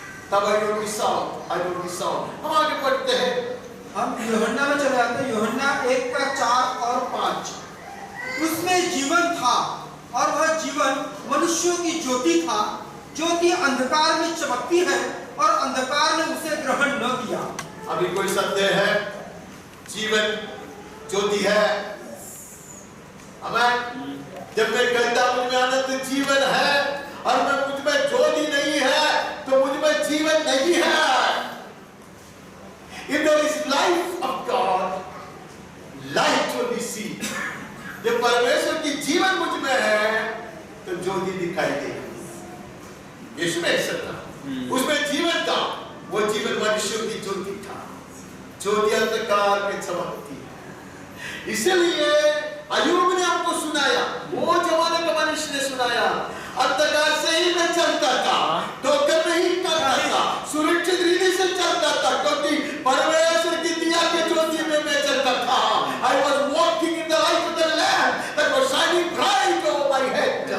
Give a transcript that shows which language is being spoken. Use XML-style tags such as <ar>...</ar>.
<hi>तब</hi> <en>I don't miss out.</en> <hi>हम आगे बढ़ते हैं, हम यूहन्ना में चले जाते हैं, यूहन्ना 1:4 और 5। उसमें जीवन था और वह जीवन मनुष्यों की ज्योति था, ज्योति अंधकार में चमकती है और अंधकार ने उसे ग्रहण न किया। अभी कोई संदेह है? जीवन ज्योति है, हमें जब मैं कहता हूं मुझ में अनंत जीवन है और मैं मुझ में ज्योति नहीं है तो मुझ में जीवन नहीं है।</hi> <en>If there is life of God, light will be seen.</en> <hi>जब परमेश्वर की जीवन मुझ में है तो ज्योति दिखाई देगी। यीशु में ऐसा था, उसमें जीवन था, वो जीवन मनुष्य की ज्योति था, ज्योति अंधकार में चमकती है। इसलिए अय्यूब ने हमको सुनाया, वो जमाने का मनुष्य ने सुनाया, अंधकार से ही मैं चलता था, ठोकर नहीं करता था, सुरक्षित रीति से चलता था, क्योंकि परमेश्वर की दिया के ज्योति में मैं चलता था।</hi> <en>I was walking in the light of the Lamb that was shining bright over my head.</en>